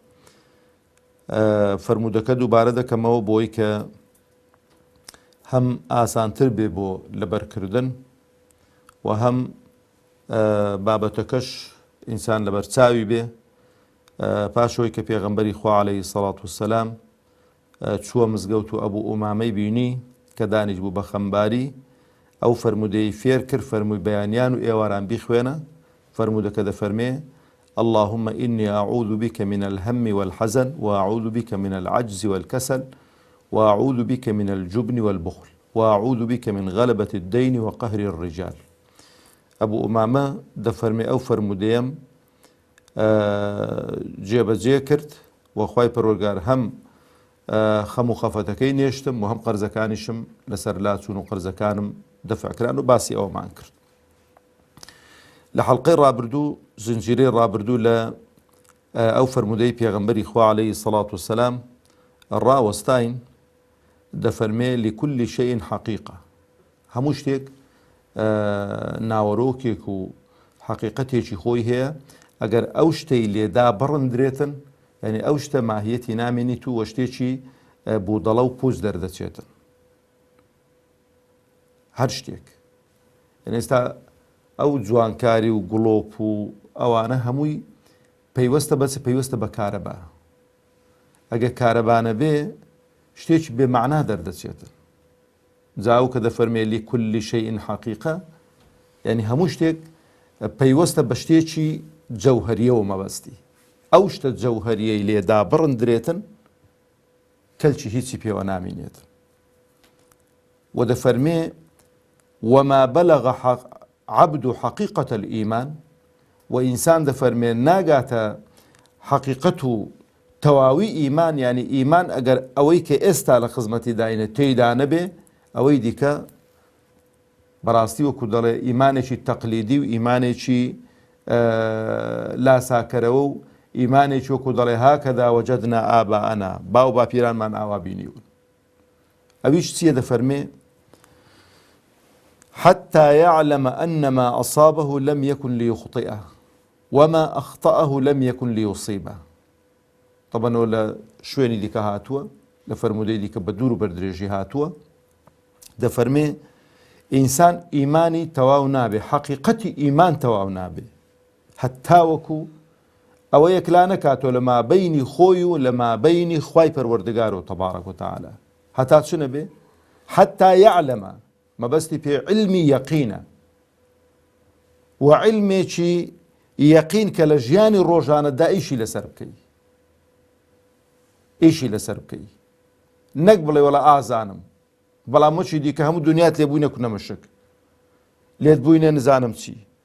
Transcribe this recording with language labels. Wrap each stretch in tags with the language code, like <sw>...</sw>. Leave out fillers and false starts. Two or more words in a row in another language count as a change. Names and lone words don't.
<ckb>فەرموودەکە دووبارە دەکەمەوە بۆی کە هەم ئاسانتر بێ بۆ لەبەرکردن و هەم بابەتەکەش ئینسان لەبەر چاوی بێ. پاشەوەی کە پێغەمبەری خوا</ckb> <ar>عەلەیهی سەڵات وسەلام</ar> <ckb>چووە مزگەوت و ئەبوو ئومامەی بینی کە دانیش بوو بە خەمباری، ئەو فەرموودەی فێر کرد، فەرمووی بەیانیان و ئێواران بیخوێنە. فەرموودەکە دەفەرمێ:</ckb> <ar>اللهم إني أعوذ بك من الهم والحزن وأعوذ بك من العجز والكسل وأعوذ بك من الجبن والبخل وأعوذ بك من غلبة الدين وقهر الرجال.</ar> <ckb>أبو أمامة دەفەرمێ ئەو فەرموودەیەم جێبەجێ کرد و خوای پەروەردگار هەم خەم و خەفەتەکەی نێشتم و هەم قەرزەکانیشم لەسەر لاچوون و قەرزەکانم دەفعکران و باسی ئەومان کرد. لە حەڵقەی ڕابردوو، زنجیرەی ڕابردوو لە ئەو فەرموودەی پێغەمبەری خوا</ckb> <ar>عەلەیهی سەڵات وسەلام</ar> <ckb>ڕاوەستاین.</ckb> <ar>دەفەرمێ لكل شيء حقيقة،</ar> <ckb>هەموو شتێک ناوەڕۆکێک و حەقیقەتێکی خۆی هەیە. ئەگەر ئەو شتەی لێدا بڕندرێتن، یعنی ئەو شتە ماهیەتی نامێنیت و شتێکی بۆ دەڵە و پووز دەردەچێتن. هەر شتێک، یعنی ئێستا ئەو جوانکاری و گڵۆپ و ئەوانە هەمووی پەیوەستە بە کارەبا. ئەگەر کارەبانە بێ شتێکی بێمەعنا دەردەچێتن. جاو کە دەفەرمێ</ckb> <ar>لكل شيء حقيقة،</ar> <ckb>یعنی هەموو شتێک پەیوەستە بە شتێکی جەوهەریەوە مەبەستی. ئەو شتە جەوهەریەی لێدا بڕندرێتن کەلکی هیچی پێوە نامێنێتن. و دەفەرمێ</ckb> <ar>وما بلغ عبد حقيقة الإيمان،</ar> <ckb>و ئینسان دەفەرمێ ناگاتە حەقیقەت و تەواوی ئیمان، یعنی ئیمان ئەگەر ئەوەی کە ئێستا لە خزمەتی داینە تێیدا نەبێ، ئەوەی دیکە بەڕاستی وەکو دەڵێ ئیمانێکی تەقلیدی و ئیمانێکی لاساکەرەوە و ئیمانێکی وەکو دەڵێ</ckb> <ar>هاکەدا وەجەدنا ئاباءەنا،</ar> <ckb>باو باپیرانمان ئاوا بینیون. ئەویش چییە؟</ckb> <ar>دەفەرمێ حتى يعلم أن ما أصابه لم يكن ليخطئه وما أخطأه لم يكن ليصيبه.</ar> <ckb>طبعا ولا شوێنی دیکە هاتووە لە فەرموودەی دیکە بە دوور و بەردرێژی هاتووە. دەفەرمێ ئینسان ئیمانی تەواو نابێ، حەقیقەتی ئیمان تەواو نابێ، هەتا وەکو ئەوە یەکلا نەکاتۆ لە مابەینی خۆی و لە مابەینی خوای پەروەردگار و تەبارەک وتەعالا. هەتا چ نەبێ؟</ckb> <ar>حتى يعلم،</ar> <ckb>مەبەستی پێ علمی یەقینە، و علمێکی یەقین کە لە ژیانی ڕۆژانەدا ئیشی لەسەر بکەی، ئیشی لەسەر بکەی، نەک بڵێ وەڵا ئازانم بەڵام وەچی دیکە هەموو دنیات لێ بووینە کونەمەشک، لێت بووینە نزانم چی.</ckb>